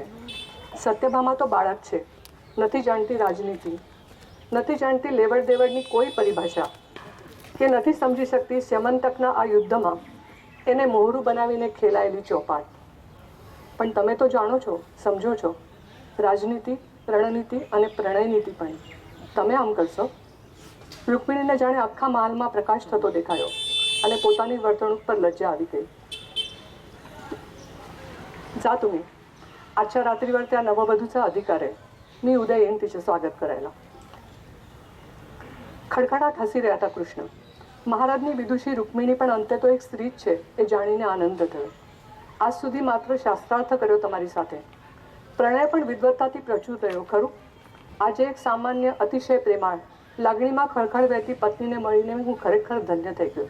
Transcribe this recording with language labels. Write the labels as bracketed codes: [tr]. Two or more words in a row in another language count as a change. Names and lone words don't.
[gu] સત્યભામા તો બાળક છે, નથી જાણતી રાજનીતિ, નથી જાણતી લેવડ દેવડની કોઈ પરિભાષા, કે નથી સમજી શકતી સ્યમંતકના આ યુદ્ધમાં એને મોહરું બનાવીને ખેલાયેલી ચોપાટ. પણ તમે તો જાણો છો, સમજો છો, રાજનીતિ, રણનીતિ અને પ્રણયનીતિ પણ. તમે આમ કરશો? રૂકમિણીને જાણે આખા મહાલમાં પ્રકાશ થતો દેખાયો અને પોતાની વર્તણૂક પર લજ્જા આવી ગઈ. [mr] जा तुम्ही. आजच्या रात्रीवर त्या नववधूचा अधिकार आहे. मी उद्या येईन तिचे स्वागत करायला. [gu] ખડખડાટ હસી રહ્યા હતા કૃષ્ણ. મહારાજની વિદુષી રૂકમિણી પણ અંતે તો એક સ્ત્રી જ છે એ જાણીને આનંદ થયો. આજ સુધી માત્ર શાસ્ત્રાર્થ કર્યો તમારી સાથે, પ્રણય પણ વિદ્વત્તાથી પ્રચુર રહ્યો ખરું. આજે એક સામાન્ય અતિશય પ્રેમાળ લાગણીમાં ખળખળ વહેતી પત્નીને મળીને હું ખરેખર ધન્ય થઈ ગયો.